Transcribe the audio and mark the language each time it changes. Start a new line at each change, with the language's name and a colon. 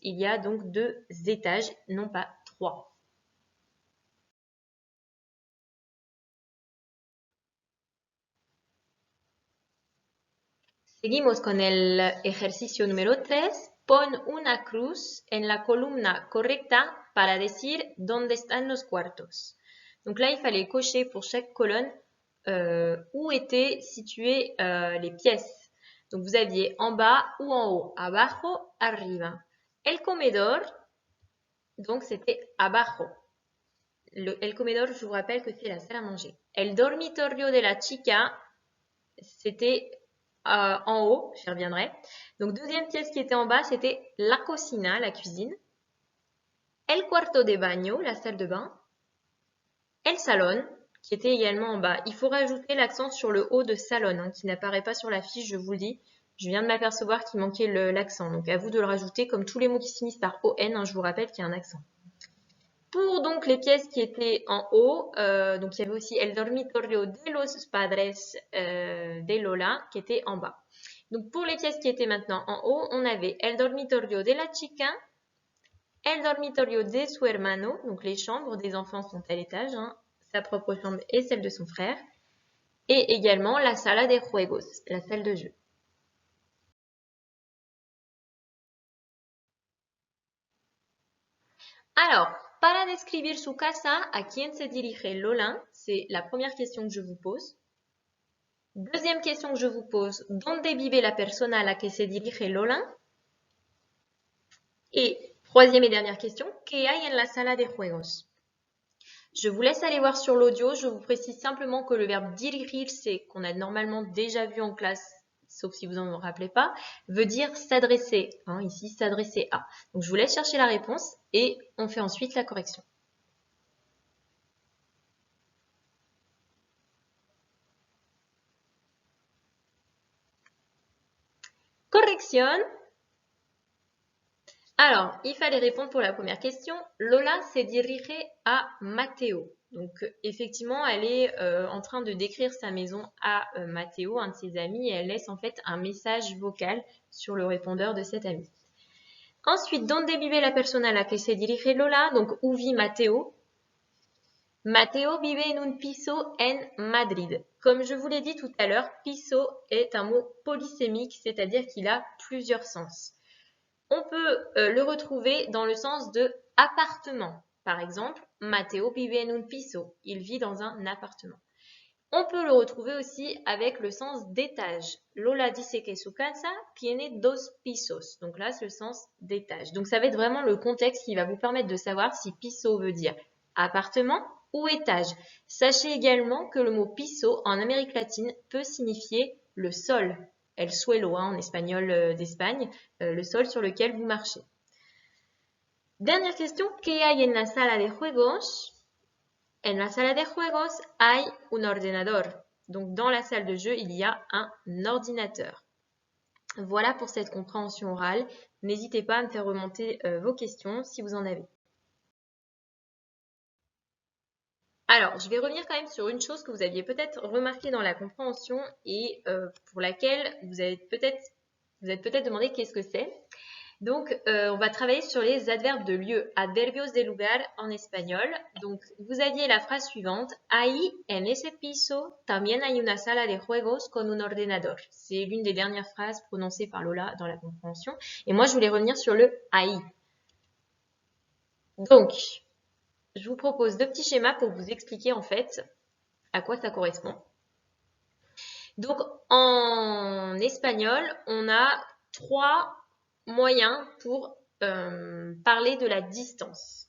French: Il y a donc 2 étages, non pas 3.
Spanish: Seguimos con el ejercicio número 3. Pon una cruz en la columna correcta para decir dónde están los cuartos.
French: Donc là, il fallait cocher pour chaque colonne où étaient situées les pièces. Donc vous aviez en bas ou en haut, abajo, arriba. El comedor, donc c'était abajo. El comedor, je vous rappelle que c'est la salle à manger.
Spanish: El dormitorio de la chica,
French: c'était en haut, j'y reviendrai. Donc deuxième pièce qui était en bas, c'était la cocina, la cuisine. El cuarto de baño, la salle de bain. El salon, qui était également en bas. Il faut rajouter l'accent sur le haut de salon, qui n'apparaît pas sur la fiche, je vous le dis. Je viens de m'apercevoir qu'il manquait l'accent. Donc à vous de le rajouter, comme tous les mots qui se finissent par ON, je vous rappelle qu'il y a un accent. Pour donc les pièces qui étaient en haut, donc il y avait aussi
Spanish: El dormitorio de los padres de Lola
French: qui était en bas. Donc pour les pièces qui étaient maintenant en haut, on avait
Spanish: El dormitorio de la chica, El dormitorio de su hermano,
French: donc les chambres des enfants sont à l'étage, sa propre chambre et celle de son frère, et également
Spanish: la sala de juegos,
French: la salle de jeu.
Spanish: Alors, para describir su casa, ¿a quién se dirige Lola?
French: C'est la première question que je vous pose. Deuxième question que je vous pose,
Spanish: ¿dónde vive la persona a la que se dirige Lola?
French: Et troisième et dernière question,
Spanish: ¿qué hay en la sala de juegos?
French: Je vous laisse aller voir sur l'audio, je vous précise simplement que le verbe dirigirse, qu'on a normalement déjà vu en classe, sauf si vous en rappelez pas, veut dire s'adresser. Hein, ici, s'adresser à. Donc, je vous laisse chercher la réponse et on fait ensuite la correction. Correction. Alors, il fallait répondre pour la première question. Lola s'est dirigée à Matteo. Donc, effectivement, elle est en train de décrire sa maison à Matteo, un de ses amis, et elle laisse en fait un message vocal sur le répondeur de cet ami.
Spanish: Ensuite, ¿dónde vive la persona a la que se dirige Lola?
French: Donc, où vit Matteo?
Spanish: Matteo vive en un piso en Madrid.
French: Comme je vous l'ai dit tout à l'heure, piso est un mot polysémique, c'est-à-dire qu'il a plusieurs sens. On peut le retrouver dans le sens de appartement. Par exemple,
Spanish: Matteo vive en un piso.
French: Il vit dans un appartement. On peut le retrouver aussi avec le sens d'étage.
Spanish: Lola dice que su casa tiene dos pisos.
French: Donc là, c'est le sens d'étage. Donc ça va être vraiment le contexte qui va vous permettre de savoir si piso veut dire appartement ou étage. Sachez également que le mot piso en Amérique latine peut signifier le sol. El suelo, en espagnol d'Espagne, le sol sur lequel vous marchez. Dernière question,
Spanish: ¿qué hay en la sala de juegos? En la sala de juegos hay un ordenador.
French: Donc dans la salle de jeu, il y a un ordinateur. Voilà pour cette compréhension orale. N'hésitez pas à me faire remonter vos questions si vous en avez. Alors, je vais revenir quand même sur une chose que vous aviez peut-être remarqué dans la compréhension et pour laquelle vous êtes peut-être demandé qu'est-ce que c'est. Donc, on va travailler sur les adverbes de lieu,
Spanish: adverbios de lugar
French: en espagnol. Donc, vous aviez la phrase suivante,
Spanish: ahí en ese piso también hay una sala de juegos con un ordenador.
French: C'est l'une des dernières phrases prononcées par Lola dans la compréhension. Et moi, je voulais revenir sur le ahí. Donc, je vous propose deux petits schémas pour vous expliquer en fait à quoi ça correspond. Donc, en espagnol, on a trois moyens pour parler de la distance.